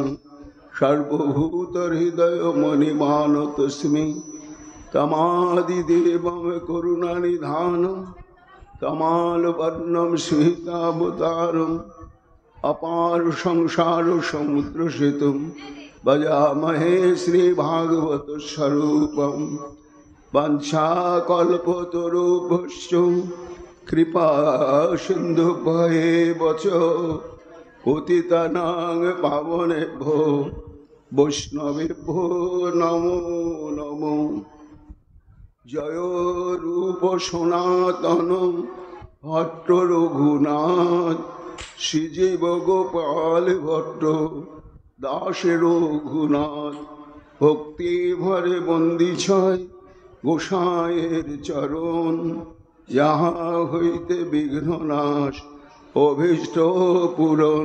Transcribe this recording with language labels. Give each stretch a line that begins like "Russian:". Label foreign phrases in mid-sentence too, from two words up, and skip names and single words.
Sanskrit: সর্বভূত হৃদয় মণিমান তস্মি তমাদিদেবং করুণানিধানম তমালবর্ণম শ্বেতাবতারম। অপার সংসার সমুদ্র সেতুম ভজামহে শ্রীভাগবত স্বরূপম। বাঞ্ছাকল্পতরুভ্যশ্চ কৃপা সিন্ধুভ্যেব চ পতিতানাং পাবনেভ্যো বৈষ্ণবেভ্যো নমো নমো।
Bangla: জয় রূপ সনাতন ভট্ট রঘুনাথ শ্রীজীব গোপাল ভট্ট দাস রঘুনাথ। ভক্তি ভরে বন্দি ছয় গোসাঁয়ের চরণ যাহা হইতে বিঘ্ননাশ অভীষ্ট পূরণ।